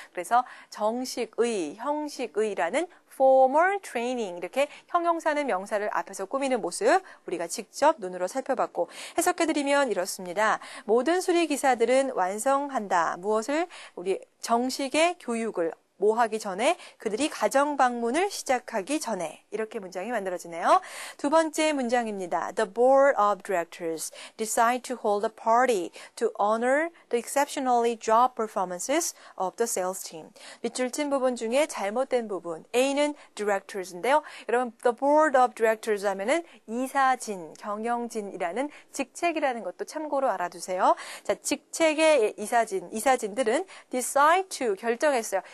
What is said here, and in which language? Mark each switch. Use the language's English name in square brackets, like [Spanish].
[Korean] 그래서 정식의, 형식의라는 [English] formal training [Korean] 이렇게 형용사는 명사를 앞에서 꾸미는 모습 우리가 직접 눈으로 살펴봤고 해석해드리면 이렇습니다. 모든 수리기사들은 완성한다. 무엇을? 우리 정식의 교육을 뭐 하기 전에 그들이 가정 방문을 시작하기 전에 이렇게 문장이 만들어지네요. 두 번째 문장입니다. [English] The board of directors decide to hold a party to honor the exceptionally job performances of the sales team. [Korean] 밑줄 친 부분 중에 잘못된 부분 A는 directors인데요. 여러분 [English] the board of directors [Korean] 하면은 이사진, 경영진이라는 직책이라는 것도 참고로 알아두세요. 자, 직책의 이사진들은 [English] decide to [Korean] 결정했어요.